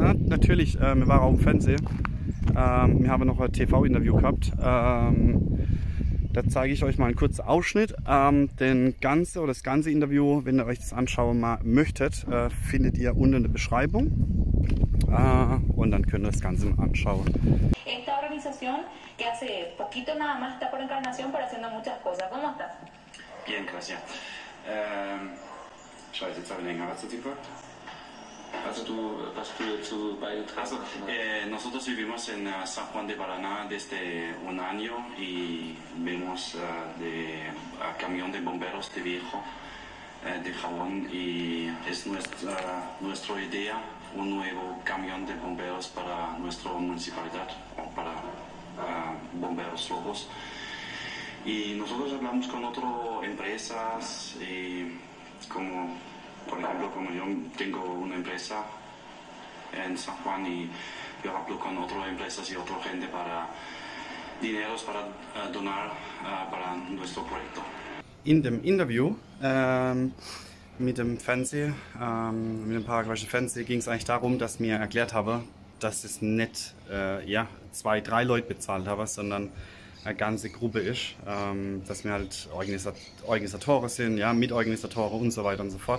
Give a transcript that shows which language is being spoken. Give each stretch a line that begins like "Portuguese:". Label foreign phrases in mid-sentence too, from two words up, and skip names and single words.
German: Aber natürlich, wir waren auch im Fernsehen. Wir haben noch ein TV-Interview gehabt. Da zeige ich euch mal einen kurzen Ausschnitt. Das ganze Interview, wenn ihr euch das anschauen möchtet, findet ihr unten in der Beschreibung. Und dann könnt ihr das Ganze mal anschauen.
Spanish: Esta organización que hace poquito nada más está por Encarnación, pero haciendo muchas cosas. ¿Cómo estás? Bien, gracias.
German: Scheiße, jetzt habe ich länger. Was hat sie gefragt? Was du dazu beigetragen hast?
Spanish: Nosotros vivimos en San Juan de Paraná desde un año y vemos a camión de bomberos de viejo de jabón y es nuestra idea, un nuevo camión de bomberos para nuestra municipalidad, o para bomberos rojos. Y nosotros hablamos con otras empresas, como por ejemplo, como yo tengo una empresa en San Juan y yo hablo con otras empresas y otra gente para dineros para donar para nuestro proyecto.
German: In dem Interview mit dem paraguayischen Fernsehen ging es eigentlich darum, dass mir erklärt habe, dass es nicht 2, 3 Leute bezahlt habe, sondern eine ganze Gruppe ist, dass wir halt Organisatoren sind, ja, Mitorganisatoren und so weiter und so fort.